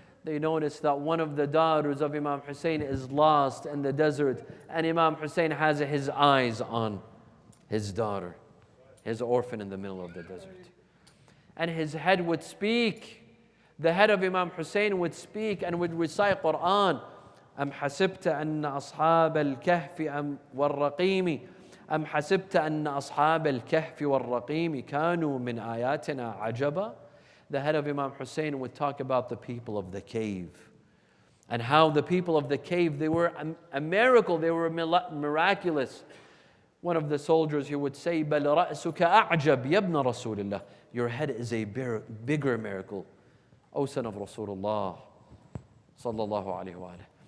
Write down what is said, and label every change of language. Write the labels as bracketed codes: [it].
[en] They notice that one of the daughters of Imam Hussein is lost in the desert, and Imam Hussein has his eyes on his daughter, his orphan in the middle of the desert. And his head would speak. The head of Imam Hussein would speak and would recite Quran. [ar] أم حسبت أن أصحاب الكهف والرقيم أم حسبت أن أصحاب الكهف والرقيم كانوا من آياتنا عجبا. [en] The head of Imam Hussein would talk about the people of the cave and how the people of the cave, they were a miracle, they were miraculous. One of the soldiers, he would say, [ar] بل رأسك أعجب يا ابن رسول الله. [en] Your head is a bigger miracle, O son of Rasulullah sallallahu alaihi wa alihi.